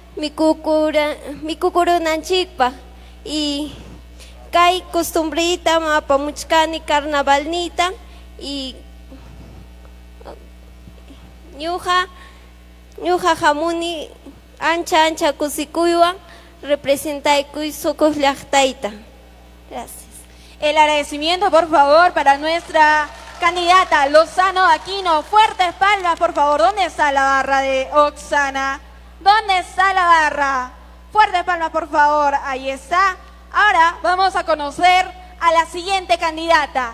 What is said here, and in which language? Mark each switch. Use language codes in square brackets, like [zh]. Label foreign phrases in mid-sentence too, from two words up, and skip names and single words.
[qu] mikukurunanchikpaq y kay costumbrita apamuchkani carnavalnita y ñuqa hamuni ancha kusikuywan representaykuy Socos llaqtayta. [es] Gracias. El agradecimiento, por favor, para nuestra candidata Lozano Aquino. Fuertes palmas, por favor. ¿Dónde está la barra de Oxana? ¿Dónde está la barra? Fuertes palmas, por favor. Ahí está. Ahora vamos a conocer a la siguiente candidata.